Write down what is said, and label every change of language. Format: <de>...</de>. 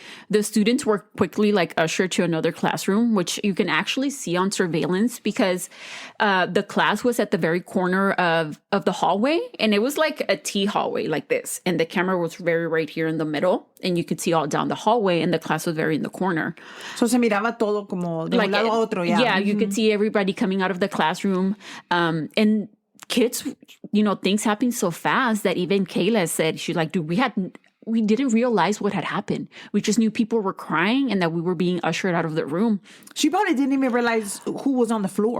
<en>The students were quickly ushered to another classroom, which you can actually see on surveillance because the class was at the very corner of the hallway, and it was like a T hallway like this. And the camera was very right here in the middle, and you could see all down the hallway, and the class was very in the corner. So</en> <es>se miraba todo como de un lado a otro,</es> <en>yeah. Yeah, you could see everybody coming out of the classroom. And kids, things happen so fast that even Kayla said, she's like, dude, we didn't realize what had happened. We just knew people were crying and that we were being ushered out of the room. She probably didn't even realize who was on the floor.</en>